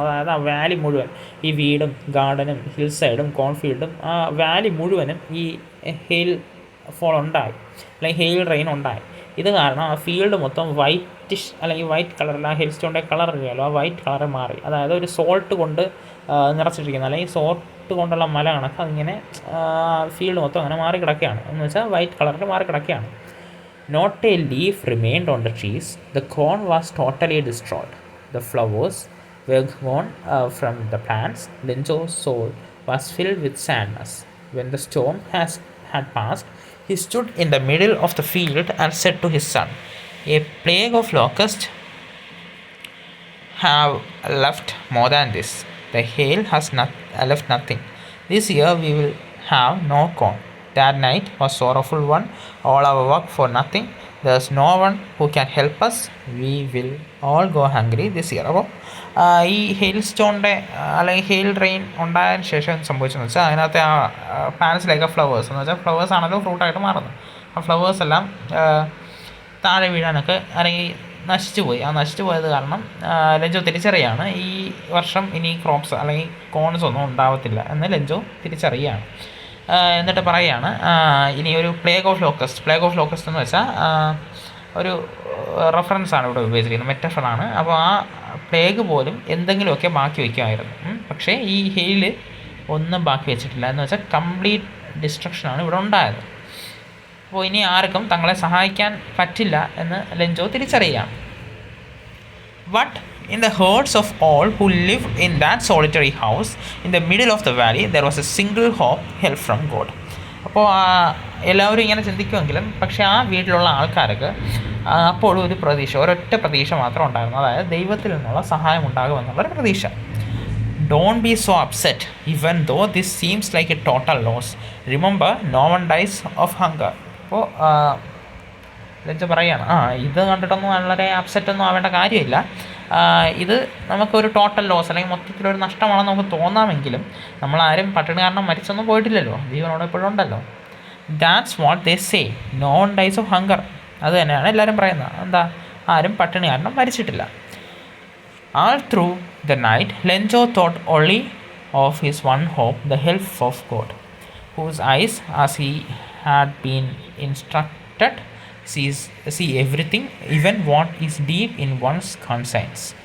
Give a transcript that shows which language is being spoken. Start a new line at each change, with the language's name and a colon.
Malayalam: അതായത് ആ വാലി മുഴുവൻ, ഈ വീടും ഗാർഡനും ഹിൽ സൈഡും കോൺഫീൽഡും ആ വാലി മുഴുവനും ഈ ഹെയിൽ ഫോൾ ഉണ്ടായി, അല്ലെങ്കിൽ ഹെയിൽ റെയിൻ ഉണ്ടായി. ഇത് കാരണം ആ ഫീൽഡ് മൊത്തം വൈറ്റിഷ് അല്ലെങ്കിൽ വൈറ്റ് കളറിൽ ആ ഹെൽ സ്റ്റോണിൻ്റെ കളർ അറിയാമല്ലോ, ആ വൈറ്റ് കളർ മാറി. അതായത് ഒരു സോൾട്ട് കൊണ്ട് നിറച്ചിട്ടിരിക്കുന്നത് അല്ലെങ്കിൽ സോൾട്ട് കൊണ്ടുള്ള മല കണക്ക് അതിങ്ങനെ ഫീൽഡ് മൊത്തം അങ്ങനെ മാറി കിടക്കുകയാണ്. എന്ന് വെച്ചാൽ വൈറ്റ് കളറിൽ മാറി കിടക്കുകയാണ്.
English: Not a leaf remained on the trees. The corn was totally destroyed. The flowers were gone from the plants. Lenjo's soul was filled with sadness. When the storm had passed, he stood in the middle of the field and said to his son, "A plague of locusts have left more than this. The hail has left nothing. This year we will have no corn." That night was sorrowful one. All our work for nothing. There's no one who can help us. We will all go hungry this year.
Malayalam: അപ്പോൾ ഈ hail സ്റ്റോണിൻ്റെ അല്ലെങ്കിൽ hail rain ഉണ്ടായതിന് ശേഷം സംഭവിച്ചതെന്ന് വെച്ചാൽ അതിനകത്തെ ആ പ്ലാന്റ്സിലേക്ക് flowers എന്ന് വെച്ചാൽ ഫ്ലവേഴ്സ് ആണല്ലോ ഫ്രൂട്ടായിട്ട് മാറുന്നത്. ആ ഫ്ലവേഴ്സ് എല്ലാം താഴെ വീഴാനൊക്കെ അല്ലെങ്കിൽ നശിച്ചു പോയി. ആ നശിച്ചു പോയത് കാരണം ലെഞ്ചോ തിരിച്ചറിയാണ് ഈ വർഷം ഇനി ക്രോപ്സ് അല്ലെങ്കിൽ കോൺസ് ഒന്നും ഉണ്ടാവത്തില്ല എന്ന് ലെഞ്ചോ തിരിച്ചറിയാണ്. എന്നിട്ട് പറയുകയാണ് ഇനി ഒരു പ്ലേഗ് ഓഫ് ലോക്കസ്റ്റ് എന്ന് വെച്ചാൽ ഒരു റെഫറൻസാണ് ഇവിടെ ഉപയോഗിച്ചിരിക്കുന്നത്, മെറ്റഫറാണ്. അപ്പോൾ ആ പ്ലേഗ് പോലും എന്തെങ്കിലുമൊക്കെ ബാക്കി വയ്ക്കുമായിരുന്നു. പക്ഷേ ഈ ഹെയിൽ ഒന്നും ബാക്കി വെച്ചിട്ടില്ല. എന്ന് വെച്ചാൽ കംപ്ലീറ്റ് ഡിസ്ട്രക്ഷനാണ് ഇവിടെ ഉണ്ടായത്. അപ്പോൾ ഇനി ആർക്കും തങ്ങളെ സഹായിക്കാൻ പറ്റില്ല എന്ന് Lencho തിരിച്ചറിയുകയാണ്.
English: But in the hearts of all who lived in that solitary house in the middle of the valley, there was a single hope, help from God.
Malayalam: അപ്പോൾ എല്ലാവരും ഇങ്ങനെ ചിന്തിക്കുമെങ്കിലും പക്ഷേ ആ വീട്ടിലുള്ള ആൾക്കാർക്ക് അപ്പോഴും ഒരു പ്രതീക്ഷ, ഒരൊറ്റ പ്രതീക്ഷ മാത്രം ഉണ്ടായിരുന്നു. അതായത് ദൈവത്തിൽ നിന്നുള്ള സഹായം ഉണ്ടാകുമെന്നുള്ളൊരു പ്രതീക്ഷ.
English: Don't be so upset, even though this seems like a total loss. Remember, no one dies of hunger.
Malayalam: അപ്പോൾ ലെഞ്ചോ പറയുകയാണ് ഇത് കണ്ടിട്ടൊന്നും വളരെ അപ്സെറ്റൊന്നും ആവേണ്ട കാര്യമില്ല. ഇത് നമുക്കൊരു ടോട്ടൽ ലോസ് അല്ലെങ്കിൽ മൊത്തത്തിലൊരു നഷ്ടമാണെന്ന് നമുക്ക് തോന്നാമെങ്കിലും നമ്മളാരും പട്ടിണി കാരണം മരിച്ചൊന്നും പോയിട്ടില്ലല്ലോ, ജീവനോടെ എപ്പോഴും ഉണ്ടല്ലോ.
English: That's what they say, no one dies of hunger.
Malayalam: അത് തന്നെയാണ് എല്ലാവരും പറയുന്നത്. എന്താ, ആരും പട്ടിണി കാരണം മരിച്ചിട്ടില്ല.
English: All through the night, Lenjo thought only of his one hope, the help of God, whose eyes, as he had been instructed, see everything, even what is deep in one's conscience.